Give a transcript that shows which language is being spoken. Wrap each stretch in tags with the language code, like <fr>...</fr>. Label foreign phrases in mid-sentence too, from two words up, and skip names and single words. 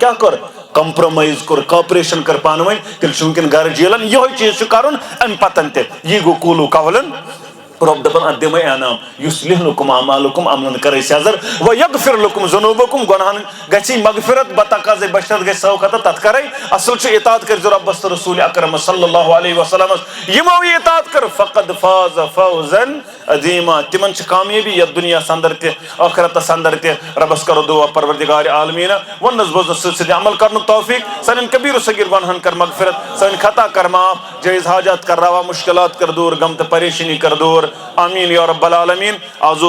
<ks>کیٛاہ کوٚر کمپرومایز کوٚر کاپریشن کٔر پانہٕ ؤنۍ تیٚلہِ چھُ وٕنکیٚن گرٕ جیلن یِہوے چیٖز چھُ کرُن امہِ پتن تہِ یی گوٚو قوٗلوٗ قولن رۄب دپان اتھ دِمے انعام</ks> <ar>یُصلح لکم اعمالکم</ar> <ks>یِمن کرے سیٚزر</ks> <ar>ویغفر لکم ذنوٗبکم</ar> <ks>گۄنہن گژھی مغفرت بتقاضے بشرت گژھِ سو خطر تتھ کرے اصل چھُ اطاعت کٔرزِ رۄبس تہٕ رسوٗلِ اکرم</ks> <ar>صلی اللہ علیہ وسلمس</ar> <ks>یِمو یہِ اطاعت کٔر</ks> <ar>فقد فاز فوزا عظیما</ar> <ks>تِمن چھِ کامیٲبی یتھ دُنیاہس انٛدر تہِ ٲخرتس انٛدر تہِ رۄبس کرو دُعا پروردگارِ عالمیٖنہ ووٚننس بوزنس سۭتۍ سۭتۍ عمل کرنُک توفیٖق سانٮ۪ن کبیٖر صغیٖر گۄنہن کر مغفرت سٲنۍ خطا کر معاف جٲیز حاجات کر روا مُشکلات کر دوٗر غم تہٕ پریشٲنی کر دوٗر</ks> <ar>آمیٖن یا رب العالمیٖن</ar> <ks>آزو</ks>